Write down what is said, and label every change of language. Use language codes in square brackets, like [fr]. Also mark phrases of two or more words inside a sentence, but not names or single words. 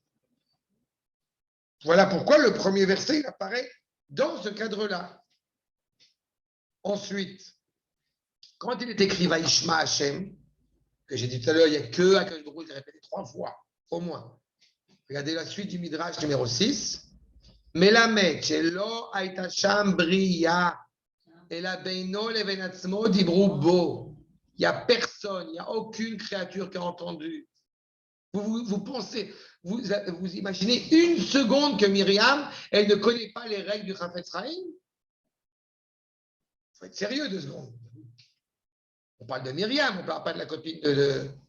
[fr] Voilà pourquoi le premier verset il apparaît dans ce cadre-là. Ensuite, quand il est écrit [he] וישמע השם, [fr] que j'ai dit tout à l'heure, il n'y a que [he] הקדוש ברוך הוא, [fr] il répété 3 fois, au moins. Regardez la suite du Midrash numéro 6. [he] מלמד שלא הייתה שם בריה אלא בינו לבין עצמו דברו בו. [fr] Il n'y a personne, il n'y a aucune créature qui a entendu. Vous pensez, vous imaginez une seconde que Myriam, elle ne connaît pas les règles du Chafetz Chaim? Il faut être sérieux 2 secondes. On parle de Myriam, on ne parle pas de la copine de...